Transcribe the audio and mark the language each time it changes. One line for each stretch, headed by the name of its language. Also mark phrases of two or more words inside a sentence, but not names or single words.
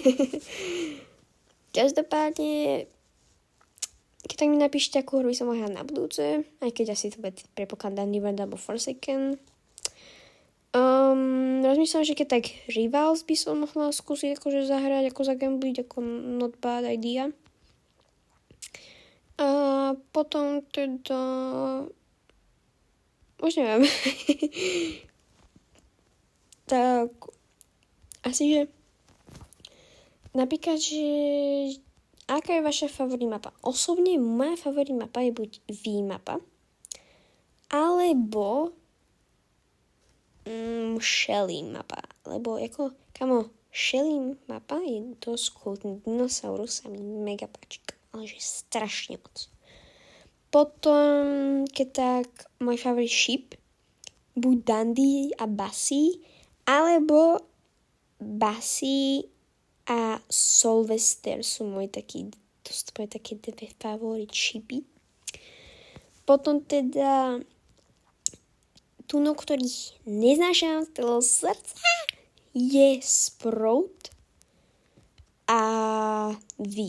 Slovak: Každopádne, keď tak mi napíšte, akú hru by som mohla hrať na budúce, aj keď asi to bude predpokladať Daunty World alebo Forsaken. Rozmýšľam, že keď tak Rivals by som mohla skúsiť akože zahrať, ako zagambliť, ako
English: not bad idea.
Slovak: A potom teda už neviem. Tak asi, že napríklad, že aká je vaša favoritná mapa? Osobne moja favoritná mapa je buď V-mapa, alebo Shelly mapa. Lebo ako, Shelly mapa je dosť cool. Ten dinosaurus sa mi mega páči. Ale že strašne moc. Potom, keď tak, môj
English: favorite ship,
Slovak: buď Dandy a Bassie, alebo Bassie a Sylvester sú moje také dve
English: favorite shipy.
Slovak: Potom teda tuno, ktorých neznášam z celého srdca, je Sprout a V.